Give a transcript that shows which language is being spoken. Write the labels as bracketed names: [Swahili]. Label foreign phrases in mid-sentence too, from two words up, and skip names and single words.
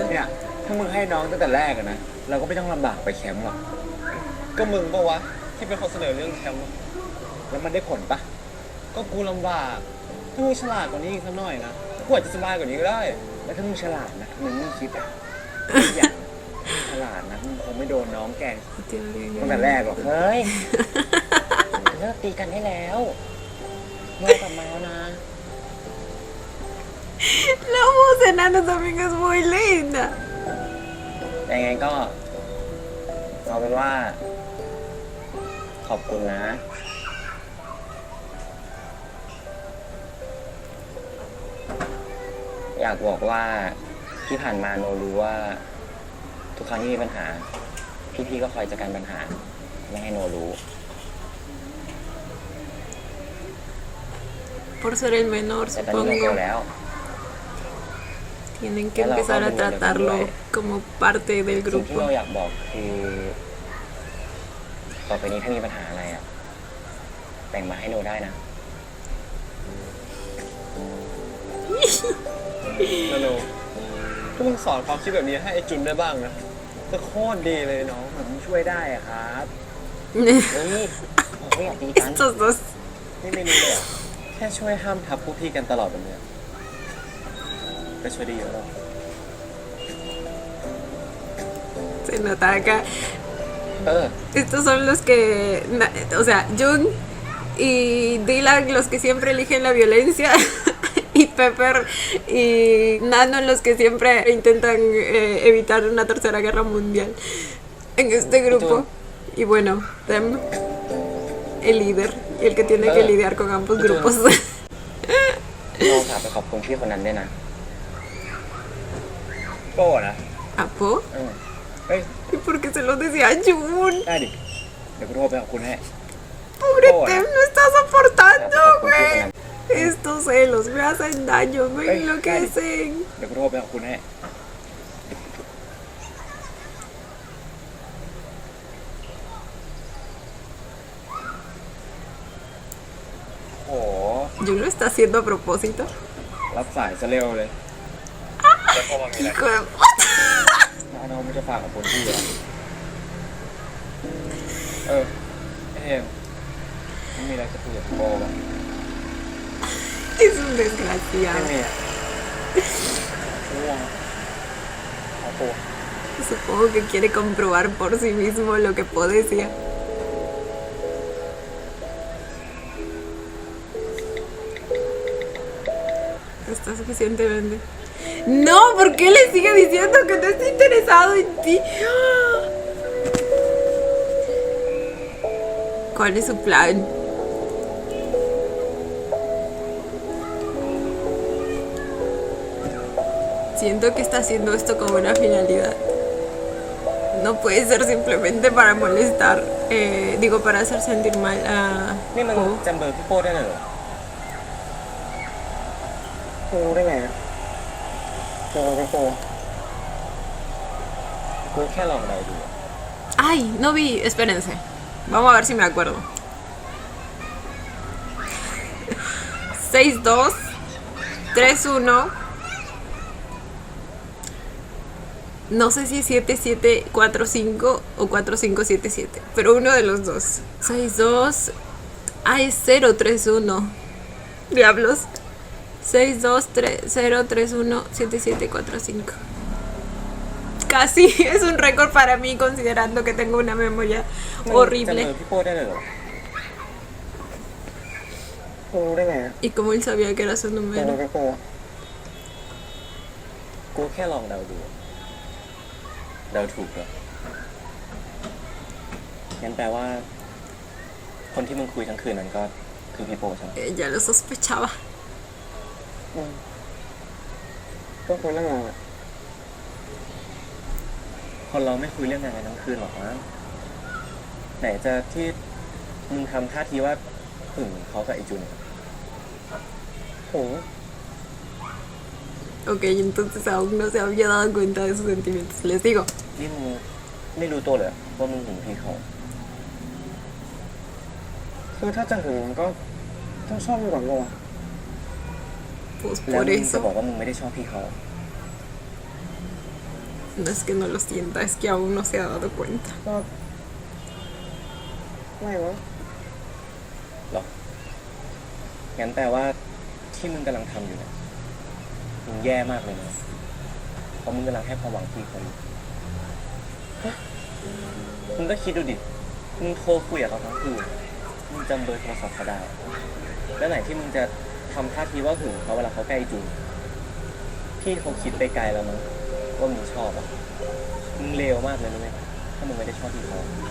[Thai] เนี่ยถ้ามึงให้น้องตั้งแต่แรกอะนะเราก็ไม่ต้องลำบากไปแคมป์หรอกก็มึงปะวะที่เป็นคนเสนอเรื่องแคมป์แล้วมันได้ผลปะก็กูลำบากถ้ามึงฉลาดกว่านี้อีกสักหน่อยนะกูอาจจะสบายกว่านี้ก็ได้แล้วถ้ามึงฉลาดนะมึงไม่คิดอะอย่างฉลาดนะมึงคงไม่โดนน้องแกล้งตั้งแต่แรกหรอก เฮ้ย เลิกตีกันได้แล้วโยกลับมาแล้วนะ [Spanish] La voz de Nano también es muy linda. [Thai] ยังไงก็เอาเป็นว่าขอบคุณนะ อยากบอกว่าที่ผ่านมาโนรู้ว่าทุกครั้งที่มีปัญหาพี่ๆก็คอยจัดการปัญหาไม่ให้โนรู้ [Spanish] Por ser el menor, [Thai] แต่ตอนนี้โนโต [Spanish] supongo. [Thai] แล้ว [Spanish] Tienen que empezar a tratarlo como parte del [Thai] สิ่งที่ [Spanish] grupo. [Thai] เราอยากบอกคือต่อไปนี้ถ้ามีปัญหาอะไรอ่ะแต่งมาให้โนได้นะ นาโนก็มึงสอนความคิดแบบนี้ให้ไอ้จุนได้บ้างนะจะโคตรดีเลยน้อง ผมช่วยได้อะครับ เฮ้ยผมไม่อยากตีกัน [Spanish] Estos dos. [Thai] นี่ไม่รู้เลยอะแค่ช่วยห้ามทับพวกพี่กันตลอดแบบเนี้ยก็ช่วยดีอยู่แล้ว [Spanish] Se nota acá. [Thai] เออ [Spanish] Estos son los que, o sea, Jung y Dylan los que siempre eligen la violencia y Pepper y Nano los que siempre intentan evitar una tercera guerra mundial en este grupo. Y bueno, Tem, el líder y el que tiene que lidiar con ambos grupos. [Thai] โนฝากไปขอบคุณพี่คนนั้นด้วยนะ โก้นะ [Spanish] ¿Apo? [Thai] เฮ้ย [Spanish] ¿Y por qué se lo decía a Jun? [Thai] ได้ดิ เดี๋ยวกูโทรไปขอบคุณให้ [Spanish] Pobre Hola. Tem, no está soportando, Gracias por güey. confiar Estos celos me hacen daño, me Ey, enloquecen. [Thai] เดี๋ยวกูโทรไปขอบคุณให้ โอ้โห [Spanish] Jun lo está haciendo a propósito. [Thai] รับสายซะเร็วเลยแล้วโทรมามีอะไร [Spanish] Hijo de puta. [Thai] น้องไม่จะฝากขอบคุณพี่เหรอไอ้เทมไม่มีอะไรจะคุยกับโก้ป่ะ [Spanish] Es un [Thai] ไม่ [Spanish] desgraciado. [Thai] มีอ่ะง่วงขอตัว [Spanish] Supongo que quiere comprobar por sí mismo lo que Po decía. Está suficientemente. No, ¿por qué le sigue diciendo que no está interesado en ti? ¿Cuál es su plan? Siento que está haciendo esto con una finalidad. No puede ser simplemente para molestar, digo, para hacer sentir mal a [Thai] นี่มัน [Spanish] Po. [Thai] จำเบอร์พี่โป้ได้เลยเหรอ รู้ได้ไงอะเจอพี่โป กูแค่ลองเดาดูอะ [Spanish] Ay, no vi, espérense. Vamos a ver si me acuerdo. 6-2, 3-1. No sé si es 7-7-4-5 o 4-5-7-7, pero uno de los dos. 6-2. Ah, es 0-3-1. Diablos. 6-2-0-3-1-7-7-4-5. Casi es un récord para mí considerando que tengo una memoria [Thai] จำเบอ [Spanish] horrible. [Thai] ร์พี่โป้ได้เลยเหรอ รู้ได้ไงอะ [Spanish] Y como él sabía que era su [Thai] เจอ [Spanish] número. [Thai] พี่โป กูแค่ลองเดาดูอะเดาถูกเหรองั้นแปลว่า คนที่มึงคุยทั้งคืนนั้นก็คือพี่โป้ใช่ไหม [Spanish] Ya lo sospechaba. [Thai] ก็คุยเรื่องงานอะ คนเราไม่คุยเรื่องงานกันทั้งคืนหรอกนะไหนจะที่มึงทำท่าทีว่าหึงเขากับไอจุน โห [Spanish] Ok, entonces aún no se había dado cuenta de sus sentimientos. Les digo. [Thai] นี่มึงไม่รู้ตัวเลยว่ามึงหึงพี่เขา คือถ้าจะหึงมันก็ต้องชอบอยู่ก่อนก่อน [Spanish] Pues [Thai] แล้ว [Spanish] por [Thai] มึงจะบอก [Spanish] eso. [Thai] ว่ามึงไม่ได้ชอบพี่เขา [Spanish] No es que no lo sienta, es que aún no se ha dado cuenta. [Thai] ก็ไม่วะ หรอกงั้นแปลว่าที่มึงกำลังทำอยู่เนี่ยมึงแย่มากเลยนะเพราะมึงกำลังให้ความหวังพี่เขาอยู่มึงก็คิดดูดิมึงโทรคุยกับเขาทั้งคืนมึงจำเบอร์โทรศัพท์เขาได้ แล้วไหนที่มึงจะทำท่าทีว่าหึงเขาเวลาเขาใกล้จูนพี่เขาคิดไปไกลแล้วมั้งว่ามึงชอบอ่ะมึงเลวมากเลยนะเว้ยถ้ามึงไม่ได้ชอบพี่เขา